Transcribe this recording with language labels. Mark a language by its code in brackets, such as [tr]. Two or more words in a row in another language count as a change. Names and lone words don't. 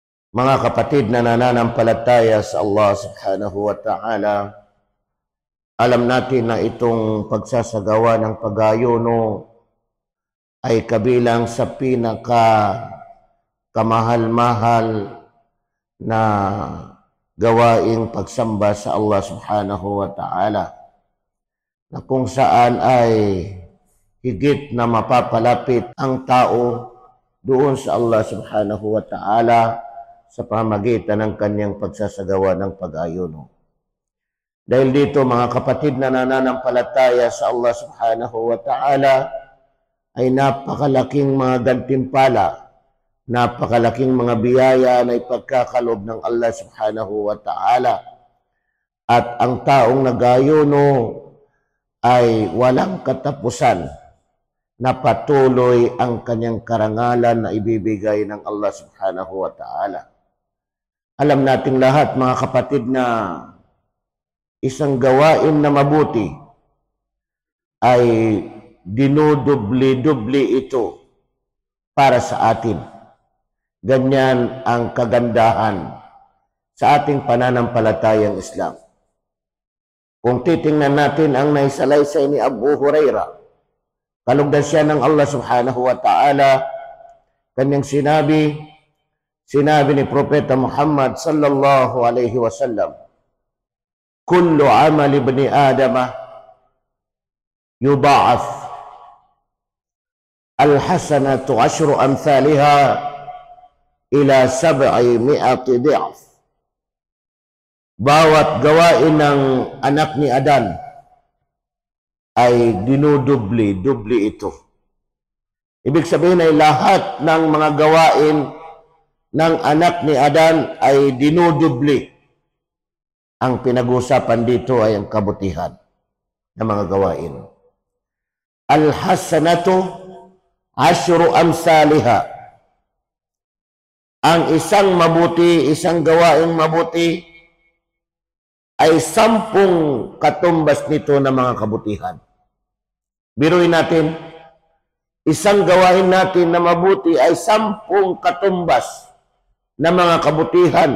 [tl] Mga kapatid na nananampalataya sa Allah [ar] سبحانه وتعالى, [tl] alam natin na itong pagsasagawa ng pag-ayuno ay kabilang sa kamahal-mahal na gawaing pagsamba sa Allah [ar] سبحانه وتعالى, [tl] na kung saan ay higit na mapapalapit ang tao doon sa Allah [ar] سبحانه وتعالى [tl] sa pamamagitan ng kanyang pagsasagawa ng pag-ayuno. Dahil dito, mga kapatid na nananampalataya sa Allah [ar] سبحانه وتعالى, [tl] ay napakalaking mga gantimpala, napakalaking mga biyaya na ipagkakalob ng Allah [ar] سبحانه وتعالى. [tl] At ang taong nag-ayuno ay walang katapusan na patuloy ang kanyang karangalan na ibibigay ng Allah [ar] سبحانه وتعالى. [tl] Alam nating lahat, mga kapatid, na isang gawain na mabuti ay dinudubli-dubli ito para sa atin. Ganyan ang kagandahan sa ating pananampalatayang Islam. Kung titingnan natin ang naisalaysay ni Abu Hurairah, kalugdan siya ng Allah [ar] سبحانه وتعالى, [tl] kanyang sinabi ni Propeta Muhammad [ar] صلى الله عليه وسلم, كل عمل ابن آدم يضاعف الحسنة 10 أمثالها إلى 700 ضعف. [tl] Bawat gawain ng anak ni Adan ay dinudubli ito. Ibig sabihin ay lahat ng mga gawain ng anak ni Adan ay dinudubli. Ang pinag-usapan dito ay ang kabutihan ng mga gawain. [ar] الحسنة 10 أمثالها. [tl] Ang isang gawaing mabuti ay 10 katumbas nito na mga kabutihan. Biruin natin, isang gawain natin na mabuti ay 10 katumbas na mga kabutihan.